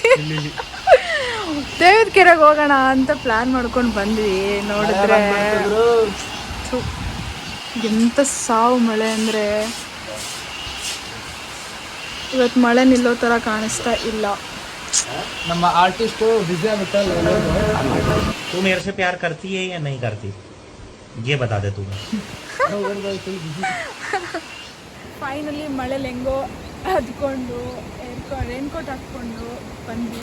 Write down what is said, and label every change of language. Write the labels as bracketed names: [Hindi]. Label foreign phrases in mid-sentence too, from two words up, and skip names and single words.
[Kannada] ದೇವದ ಕೆರೆಗೆ ಹೋಗೋಣ ಅಂತ ಪ್ಲ್ಯಾನ್ ಮಾಡ್ಕೊಂಡು ಬಂದ್ವಿ. ನೋಡಿದ್ರೆ ಥು, ಎಂಥ ಸಾವು ಮಳೆ ಅಂದರೆ. ಇವತ್ತು ಮಳೆ ನಿಲ್ಲೋ ಥರ ಕಾಣಿಸ್ತಾ ಇಲ್ಲ. ನಮ್ಮ ಆರ್ಟಿಸ್ಟು ಬಿಸಿ ಆಗುತ್ತೆ. [Hindi] तू मेरे से प्यार करती है या नहीं करती, ये बता दे तू. [Kannada] ಫೈನಲಿ ಮಳೇಲಿ ಹೆಂಗೋ ಹದ್ಕೊಂಡು ರೇನ್ಕೋಟ್ ಹಾಕ್ಕೊಂಡು ಬಂದ್ವಿ.